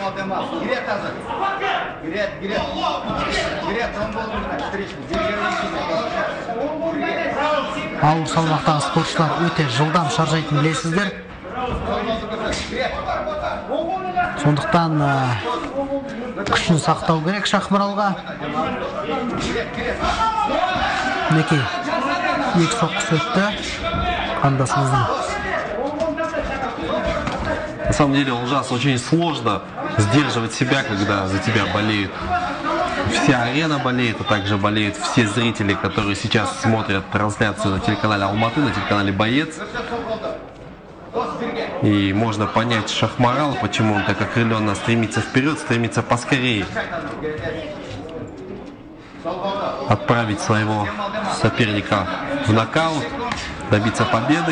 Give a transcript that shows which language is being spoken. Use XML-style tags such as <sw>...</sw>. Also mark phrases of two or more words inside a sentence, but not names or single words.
<kk>Ауыр салмақтағы спортшылар өте жылдам шаржайтын білесіздер. Сондықтан күшін сақтау керек Шахмаралға. Мінекей екі соққысы өтті қандасымыздың.</kk> <ru>На самом деле, ужасно, очень сложно сдерживать себя, когда за тебя болеют. Вся арена болеет, а также болеют все зрители, которые сейчас смотрят трансляцию на телеканале Алматы, на телеканале Боец. И можно понять Шахмарала, почему он так окрыленно стремится вперед, стремится поскорее отправить своего соперника в нокаут, добиться победы.</ru>